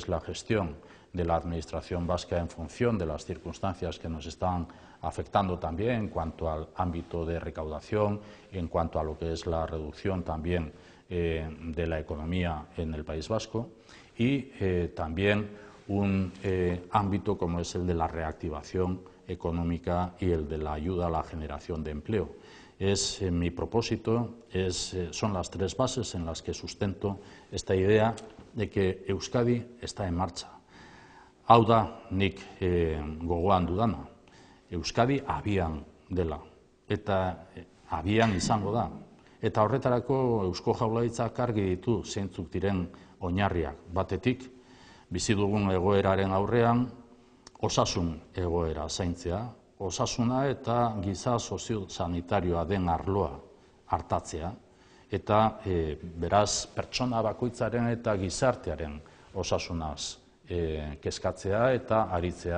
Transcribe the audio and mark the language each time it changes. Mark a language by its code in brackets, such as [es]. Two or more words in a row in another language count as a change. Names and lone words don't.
[es] es la gestión de la Administración vasca en función de las circunstancias que nos están afectando también en cuanto al ámbito de recaudación, en cuanto a lo que es la reducción también de la economía en el País Vasco y también un ámbito como es el de la reactivación económica y el de la ayuda a la generación de empleo. Mi propósito son las tres bases en las que sustento esta idea de que Euskadi está en marcha. [eu] Hau da nik gogoan dudana. Euskadi abian dela eta abian izango da. Eta horretarako Eusko Jaurlaritzak argi ditu zeintzuk diren oinarriak. Batetik, bizi dugun egoeraren aurrean osasun egoera zaintzea, osasuna eta giza soziosanitarioa den arloa artatzea, eta beraz pertsona bakoitzaren eta gizartearen osasunaz kezkatzea eta aritzea.